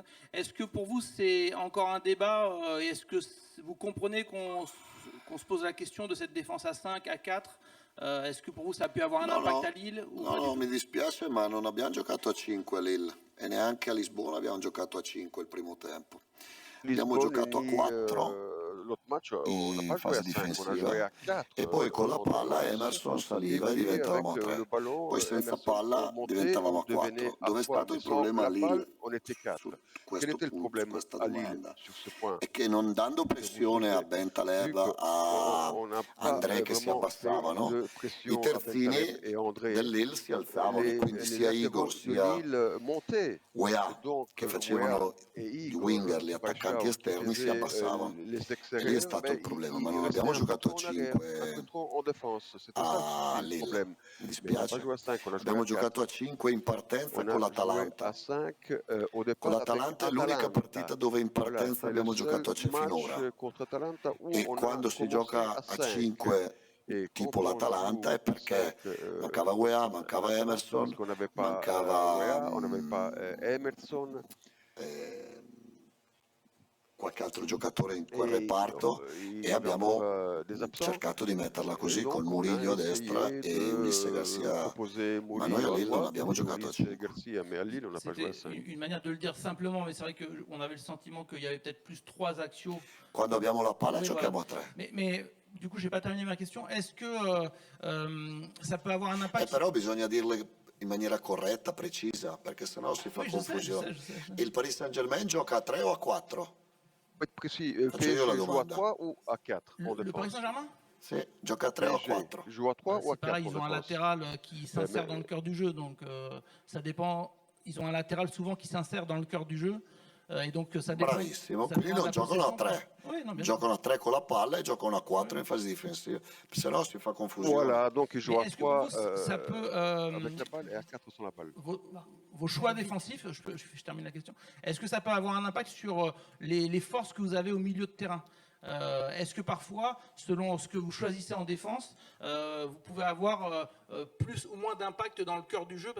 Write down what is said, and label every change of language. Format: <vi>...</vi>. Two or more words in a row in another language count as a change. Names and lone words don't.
<fr>Est-ce que pour vous c'est encore un débat et est-ce que vous comprenez qu'on se pose la question de cette défense à 5, à 4 Est-ce que pour vous ça a pu avoir un impact à Lille ou pas du</fr> <it>No,</it> <fr>tout?</fr> <it>mi dispiace, ma non abbiamo giocato a 5 a Lille e neanche a Lisbona abbiamo giocato a 5 il primo tempo. Abbiamo</it> <fr>Lisbonne</fr> <it>giocato a</it> <fr>ni</fr> <it>4</it> <fr>l'autre match, on n'a</fr> <it>in</it> <fr>pas joué</fr> <it>fase</it> <fr>à 5, on a</fr> <it>difensiva</it> <fr>joué à 4</fr> <it>e poi con la</it> <fr>en</fr> <it>palla</it> <fr>défense.</fr> <it>Emerson</it> <fr>Et</fr> <it>saliva e</it> <fr>puis</fr> <it>diventavamo a</it> <fr>avec le</fr> <it>3.</it> <fr>ballon,</fr> <it>Poi senza</it> <fr>Emerson</fr> <it>palla</it> <fr>montait,</fr> <it>diventavamo</it> <fr>on</fr> <it>a</it> <fr>devenait</fr> <it>4.</it> <fr>à</fr> <it>Dove è</it> <fr>3.</fr> <it>stato</it> <fr>Mais</fr> <it>il</it> <fr>sans</fr> <it>problema a</it> <fr>la balle,</fr> <it>Lille</it> <fr>on était 4.</fr> <it>su</it> <fr>Quel</fr> <it>questo</it> <fr>était le</fr> <it>punto, su</it> <fr>problème</fr> <it>questa</it> <fr>à Lille</fr> <it>domanda?</it> <fr>sur ce point?</fr> <it>È che non dando</it> <fr>Je vais vous</fr> <it>pressione a</it> <fr>dire, vu</fr> <it>Bentaleb, a</it> <fr>qu'on n'a pas</fr> <it>André che si</it> <fr>vraiment fait</fr> <it>abbassavano,</it> <fr>de</fr> <it>i</it> <fr>pression à Bentaleb</fr> <it>terzini</it> <fr>et André,</fr> <it>del Lille si alzavano e quindi</it> <fr>les</fr> <it>sia Igor</it> <fr>latéraux de</fr> <it>sia</it> <fr>Lille montaient. Et</fr> <it>Weah</it> <fr>donc,</fr> <it>che</it> <fr>Wea</fr> <it>facevano</it> <fr>et</fr> <it>i</it> <fr>Igor</fr> <it>winger, gli attaccanti</it> <fr>Paixão qui</fr> <it>esterni si</it> <fr>faisaient</fr> <it>abbassavano.</it> <fr>les</fr> <it>E lì è</it> <fr>extérieurs,</fr> <it>stato il</it> <fr>ben,</fr> <it>problema, ma</it> <fr>ils</fr> <it>non</it> <fr>restaient</fr> <it>abbiamo</it> <fr>un peu</fr> <it>giocato a</it> <fr>trop en arrière, un peu</fr> <it>5</it> <fr>trop en défense. C'était ça le</fr> <it>a</it> <fr>souci, le</fr> <it>Lille.</it> <fr>problème.</fr> <it>Mi</it> <fr>Mais on n'a pas</fr> <it>dispiace.</it> <fr>joué à 5, on a joué à</fr> <it>Abbiamo giocato a</it> <fr>4.</fr> <it>5 in partenza</it> <fr>On</fr> <it>con</it> <fr>a joué</fr> <it>l'Atalanta.</it> <fr>à 5 au</fr> <it>Con</it> <fr>départ avec</fr> <it>l'Atalanta è l'unica partita</it> <fr>Atalanta.</fr> <it>dove in</it> <fr>Voilà,</fr> <it>partenza</it> <fr>c'est le</fr> <it>abbiamo</it> <fr>seul</fr> <it>giocato a 5</it> <fr>match</fr> <it>finora.</it> <fr>contre Atalanta où</fr> <it>E</it> <fr>on a</fr> <it>quando si</it> <fr>commencé</fr> <it>gioca</it> <fr>à</fr> <it>a</it> <fr>5.</fr> <it>5</it> <fr>Et</fr> <it>tipo</it> <fr>quand on</fr> <it>l'Atalanta</it> <fr>joue</fr> <it>è perché</it> <fr>5</fr> <it>mancava Weah, mancava</it> <fr>l'Atalanta, c'est parce</fr> <it>Emerson,</it> <fr>qu'on n'avait pas</fr> <it>mancava</it> <fr>Wea, on n'avait pas Emerson.</fr> <it>qualche altro giocatore in quel</it> <fr>Et</fr> <it>reparto</it> <fr>il</fr> <it>e</it> <fr>y avait encore</fr> <it>abbiamo</it> <fr>des absents.</fr> <it>cercato di metterla</it> <fr>Et</fr> <it>così col</it> <fr>donc on a</fr> <it>Murillo a destra</it> <fr>essayé</fr> <it>e Ulisse</it> <fr>de</fr> <it>Garcia,</it> <fr>proposer</fr> <it>ma noi a</it> <fr>Murillo à</fr> <it>Lille non</it> <fr>droite</fr> <it>abbiamo</it> <fr>et</fr> <it>giocato a</it> <fr>Ulisse</fr> <it>5.</it> <fr>Garcia, mais à Lille on n'a pas joué à C'était 5. une manière de le dire simplement, mais c'est vrai qu'on avait le sentiment qu'il y avait peut-être plus 3 axiaux.</fr> <it>Quando abbiamo la palla</it> <fr>Oui,</fr> <it>giochiamo</it> <fr>voilà.</fr> <it>a 3.</it> <fr>Mais du coup, je n'ai pas terminé ma question. Est-ce que ça peut avoir un impact</fr> <it>Però bisogna dirle in maniera corretta, precisa, perché sennò si fa</it> <fr>Oui, je sais,</fr> <it>confusione.</it> <fr>je sais.</fr> <it>Il Paris Saint-Germain gioca a 3 o a 4?</it> <fr>Faut être précis,</fr> <it>Faccio io la</it> <fr>PSG joue à</fr> <it>domanda.</it> <fr>3 ou à 4 en Le Paris défense? Saint-Germain?</fr> <it>Sì, gioca a 3 o a</it> <fr>PSG</fr> <it>4?</it> <fr>joue à 3 ou à C'est pareil, 4 en ils ont un défense? latéral qui s'insère mais- dans le cœur du jeu, donc ça dépend. Ils ont un latéral souvent qui s'insère dans le cœur du jeu, et donc ça dépend.</fr> <it>Bravissimo,</it> <fr>ça</fr> <it>quindi</it> <fr>dépend de</fr> <it>non</it> <fr>la</fr> <it>giocano a</it> <fr>possession.</fr> <it>3.</it> <fr>Oui, non, bien sûr.</fr> <it>Giocano a 3 con la palla e giocano a 4 in fase difensiva, se no si fa confusione.</it> <fr>Voilà, donc ils jouent Mais à est-ce que 3 pour vous, ça peut, avec la balle et à 4 sans la balle. vos choix défensifs, je termine la question, est-ce que ça peut avoir un impact sur les forces que vous avez au milieu de terrain? Est-ce que parfois, selon ce que vous choisissez en défense, vous pouvez avoir plus ou moins d'impact dans le cœur du jeu?</fr>